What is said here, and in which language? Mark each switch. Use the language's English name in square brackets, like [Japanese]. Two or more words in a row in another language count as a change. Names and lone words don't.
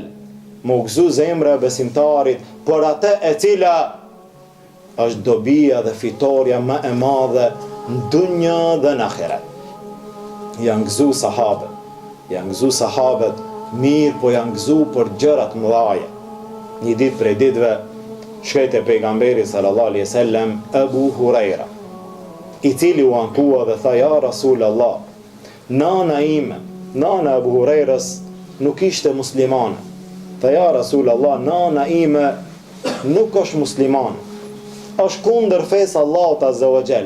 [Albanian] Mu gëzu zemra e besimtarit për atë e cila është dobia dhe fitoria më e madhe në dunja dhe në ahiret. Janë gëzu sahabët, mirë, po janë gëzu për gjërat mëdhaja. Një ditë prej ditëve shkoi te pejgamberi [Arabic] صلى الله عليه وسلم [Albanian] Abu Huraira, i cili u ankua dhe tha, [Arabic] يا رسول الله, [Albanian] nana ime, nana Abu Hurairas nuk ishte muslimane. Tha, [Arabic] يا رسول الله, [Albanian] nana ime nuk është muslimane, është kundër fesë Allahut [Arabic] عز وجل.